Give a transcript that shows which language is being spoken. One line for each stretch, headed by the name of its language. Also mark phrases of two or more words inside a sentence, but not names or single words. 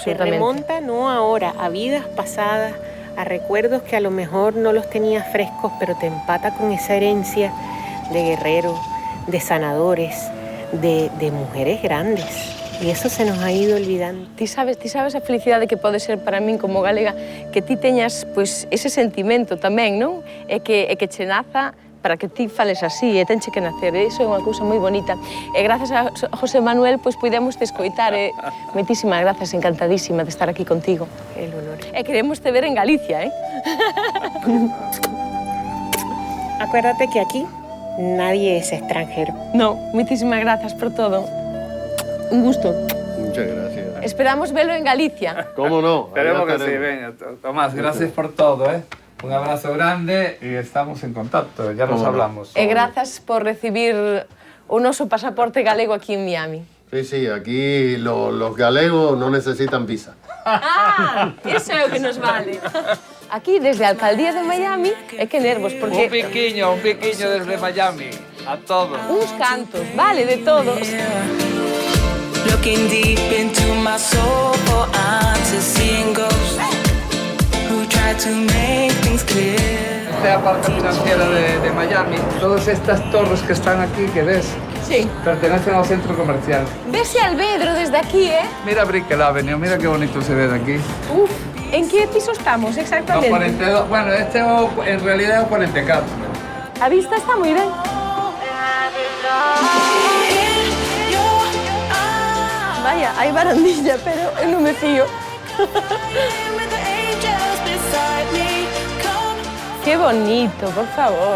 Spanish: Absolutamente. remonta no ahora, a vidas pasadas, a recuerdos que a lo mejor no los tenías frescos, pero te empata con esa herencia de guerreros, de sanadores, de mujeres grandes. Y eso se nos ha ido olvidando.
Galician: Ti sabes a felicidade que pode ser para min como galega que ti teñas pois ese sentimento tamén, non? E que che naza para que ti fales así, e tenche que nacer, iso é unha cousa moi bonita. E grazas a José Manuel, pois puidemos te escoitar, e moitísimas grazas, encantadísima de estar aquí contigo.
Spanish: El honor.
Galician: E queremos te ver en Galicia,
Spanish: Acuérdate que aquí nadie es extranjero.
Galician: No, moitísimas grazas por todo.
Spanish: Un gusto. Muchas gracias. Esperamos velo en Galicia. ¿Cómo no? Esperemos Allá que sí, estaremos. venga. Tomás, gracias por todo, ¿eh? Un abrazo grande y estamos en contacto, ya nos hablamos.
Galician: E grazas por recibir o noso pasaporte galego aquí en Miami.
Spanish: Sí, aquí los galegos no necesitan visa.
Galician: Ah, eso é o que nos vale. Aquí, desde a Alcaldía de Miami, é que nervos, porque... Un piquiño desde Miami, a todos. Uns cantos, vale, de todos.
English: Looking deep into my soul for answers, seeing ghosts who try to make things clear.
Spanish: Esta es la parte financiera de Miami. Todas estas torres que están aquí, que ves, Sí. pertenecen al centro comercial.
Galician: Vese Albedro desde aquí,
Spanish: Mira Brickell Avenue, mira qué bonito se ve de aquí. Uf, en que piso estamos No, exactamente? 42, bueno, este en realidad es 44.
Galician: A vista está moi ben. Vaya, hai barandilla, pero eu non me fío.
Spanish: Qué bonito, por favor.